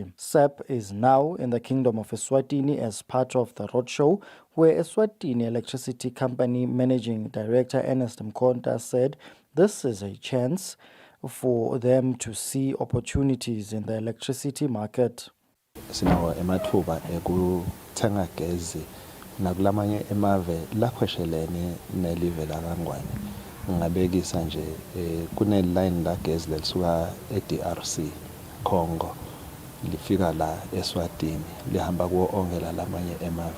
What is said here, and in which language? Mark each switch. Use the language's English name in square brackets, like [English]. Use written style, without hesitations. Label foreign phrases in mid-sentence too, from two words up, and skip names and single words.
[English] SAP is now in the Kingdom of Eswatini as part of the roadshow, where Eswatini Electricity Company Managing Director Ernest Mkonta said this is a chance for them to see opportunities in the electricity market. [Swati] Sinawo emathuba ekuthenga gesi nakulamanye emave lakhweshelene nelive laKangwane. Ngabekisa nje kune line la gesi lelisuka eDRC Congo lifika la Eswatini lihamba kuwo onke lamanye emave.